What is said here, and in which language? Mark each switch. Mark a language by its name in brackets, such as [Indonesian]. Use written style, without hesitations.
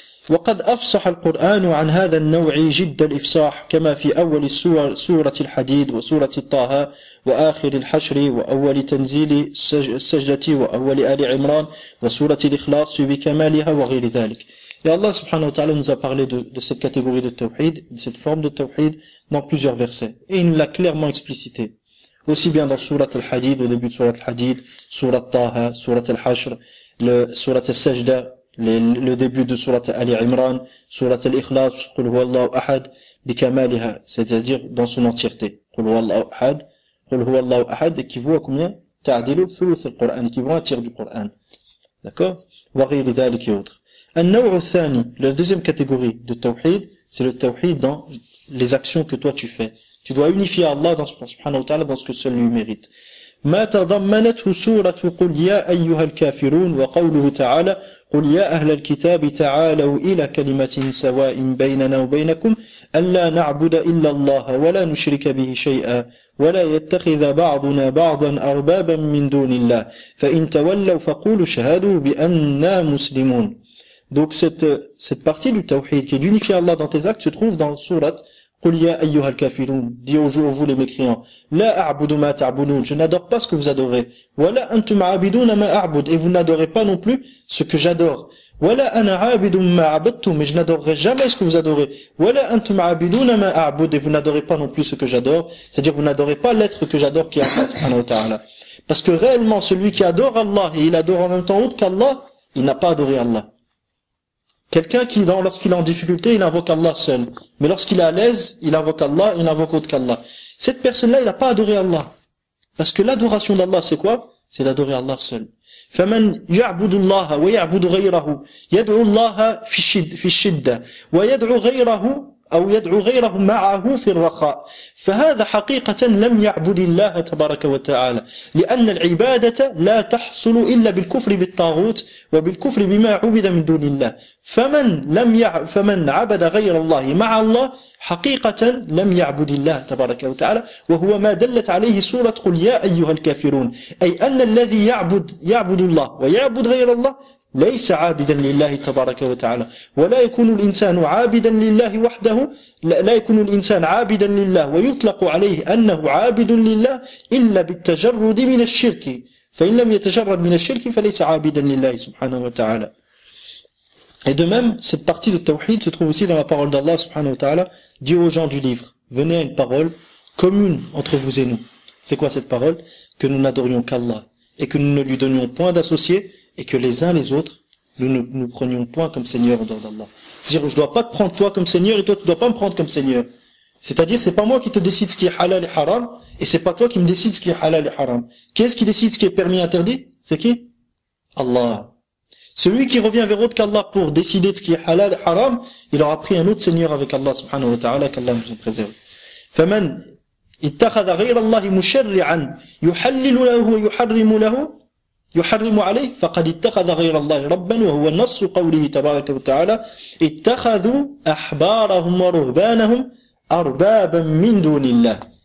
[Arabic] وقد أفصح القرآن عن هذا النوع جد الإفصاح كما في أول سورة الحديد وسورة طه وآخر الحشر وأول تنزيل السجدة وأول آل عمران وسورة الإخلاص بكمالها وغير ذلك. [French] Et Allah subhanahu wa ta'ala nous a parlé de cette catégorie de tawhid, de cette forme de tawhid dans plusieurs versets. Et il l'a clairement explicité. Aussi bien dans Surat al-Hadid, au début de Surat al-Hadid, Surat Taha, Surat al-Hashr, Surat al-Sajda, le début de Surat Ali Imran, Surat al-Ikhlas, [Arabic] Qul huwallahu ahad, bikamaliha, [French] c'est-à-dire dans son entièreté. [Arabic] Qul huwallahu ahad, [French] équivaut à combien? [Arabic] Ta'dilu thuluth al-Qur'an, [French] équivaut à un tiers du Qur'an. D'accord? [Arabic] Wa ghayri dhalik [French] et autres. [Arabic] النوع الثاني, [French] la deuxième catégorie de tawhid, c'est le tawhid dans les actions que toi tu fais. Tu dois unifier Allah subhanahu wa ta'ala dans ce que seul lui mérite. [Arabic] ما تضمنته سورة قل يا أيها الكافرون وقوله تعالى قل يا أهل الكتاب تعالوا إلى كلمة سواء بيننا وبينكم ألا نعبد إلا الله ولا نشرك به شيئا ولا يتخذ بعضنا بعضا أربابا من دون الله فإن تولوا فقولوا شهادوا بأننا مسلمون. [French] Donc cette partie du tawhid qui est d'unifier Allah dans tes actes se trouve dans le surat [Arabic] Qul ya ayyuhal kafirun, [French] dis au jour vous les mécréants, [Arabic] la a'budu ma ta'budun, [French] je n'adore pas ce que vous adorez, [Arabic] wala antum a'biduna ma a'bud, [French] et vous n'adorez pas non plus ce que j'adore, [Arabic] wala ana a'bidun ma a'badtum, [French] mais je n'adorerai jamais ce que vous adorez, wala antum a'biduna ma a'bud, et vous n'adorez pas non plus ce que j'adore, c'est-à-dire vous n'adorez pas l'être que j'adore qui est Allah subhanahu wa ta'ala. Parce que réellement celui qui adore Allah et il adore en même temps autre qu'Allah, il n'a pas adoré Allah. Quelqu'un qui, lorsqu'il est en difficulté, il invoque Allah seul. Mais lorsqu'il est à l'aise, il invoque Allah, il invoque autre qu'Allah. Cette personne-là, il n'a pas adoré Allah. Parce que l'adoration d'Allah, c'est quoi? C'est d'adorer Allah seul. [Arabic] فَمَنْ يَعْبُدُ اللَّهَ وَيَعْبُدُ غَيْرَهُ يَدْعُ اللَّهَ في الشدة ويدعو غيره أو يدعو غيره معه في الرخاء فهذا حقيقة لم يعبد الله تبارك وتعالى لأن العبادة لا تحصل إلا بالكفر بالطاغوت وبالكفر بما عبد من دون الله فمن عبد غير الله مع الله حقيقة لم يعبد الله تبارك وتعالى وهو ما دلت عليه سورة قل يا أيها الكافرون أي أن الذي يعبد الله ويعبد غير الله ليس عابدا لله تبارك وتعالى ولا يكون الإنسان عابدا لله وحده لا يكون الإنسان عابدا لله ويطلق عليه أنه عابد لله إلا بالتجرد من الشرك فإن لم يتجرد من الشرك فليس عابدا لله سبحانه وتعالى. [French] Et de même, cette partie de tawhid se trouve aussi dans la parole d'Allah subhanahu wa ta'ala, dit aux gens du livre, venez à une parole commune entre vous et nous. C'est quoi cette parole? Que nous n'adorions qu'Allah et que nous ne lui donnions point d'associés et que les uns les autres, nous ne nous prenions point comme Seigneur en dehors d'Allah. C'est-à-dire, je dois pas te prendre toi comme Seigneur et toi tu dois pas me prendre comme Seigneur. C'est-à-dire, c'est pas moi qui te décide ce qui est halal et haram et c'est pas toi qui me décide ce qui est halal et haram. Qui est-ce qui décide ce qui est permis et interdit? C'est qui? Allah. Celui qui revient vers autre qu'Allah pour décider de ce qui est halal et haram, il aura pris un autre Seigneur avec Allah subhanahu wa ta'ala, qu'Allah nous préserve. [Arabic] فمن اتخذ غير الله مشرعا يحلل له ويحرم عليه فقد اتخذ غير الله ربا وهو نص قوله تبارك وتعالى اتخذوا أحبارهم ورهبانهم أربابا من دون الله.